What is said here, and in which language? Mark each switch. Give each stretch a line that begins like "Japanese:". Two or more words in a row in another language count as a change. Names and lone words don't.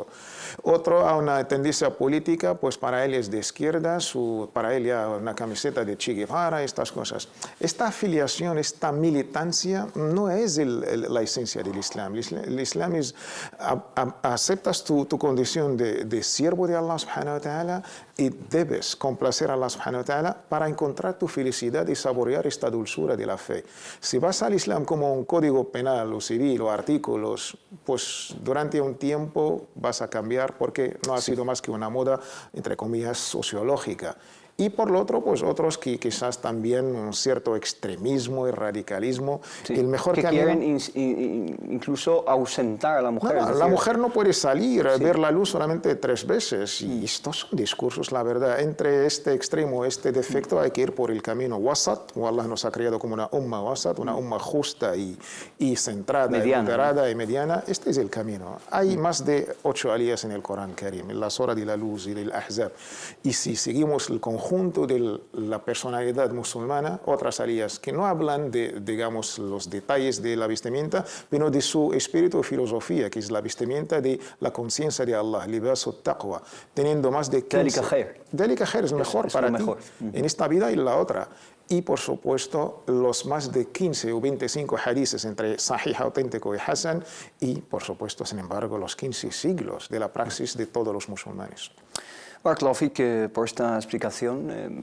Spanish: Otro a una tendencia política, pues para él es de izquierdas, para él ya una camiseta de Che Guevara, estas cosas. Esta afiliación, esta militancia no es la esencia del Islam. El Islam es, aceptas tu condición de siervo de
Arabic: الله سبحانه وتعالى
Spanish: y debes complacer a
Arabic: الله سبحانه وتعالى
Spanish: para encontrar tu felicidad y saborear esta dulzura de la fe. Si vas al Islam como un código penal o civil o artículos, pues durante un tiempo vas a cambiar porque no ha sido más que una moda, entre comillas, sociológica. Y por lo otro, pues otros que quizás también un cierto extremismo y radicalismo. El mejor que quieren incluso ausentar a la mujer. No, la mujer no puede salir, ver la luz solamente 3 veces. Y estos son discursos, la verdad. Entre este extremo, este defecto, hay que ir por el camino wasat. Allah nos ha creado como una
Arabic: أمة وسطا,
Spanish: una umma justa y centrada, moderada y mediana. Este es el camino. Hay más de 8 aliyas en el Corán Karim, en la Sura de la Luz y del Ahzab. Y si seguimos el conjunto de la personalidad musulmana, otras aliyas que no hablan de, digamos, los detalles de la vestimenta, pero de su espíritu y filosofía, que es la vestimenta de la conciencia de Allah,
Arabic: لباس التقوى,
Spanish: teniendo más de 15...
Arabic: ذلك خير
Spanish: es mejor para ti, en esta vida y en la otra. Y, por supuesto, los más de 15 o 25 hadices entre sahih auténtico y hasan, y, por supuesto, sin embargo, los 15 siglos de la praxis de todos los musulmanes.
Arabic: بارك الله فيك
Spanish: por esta explicación.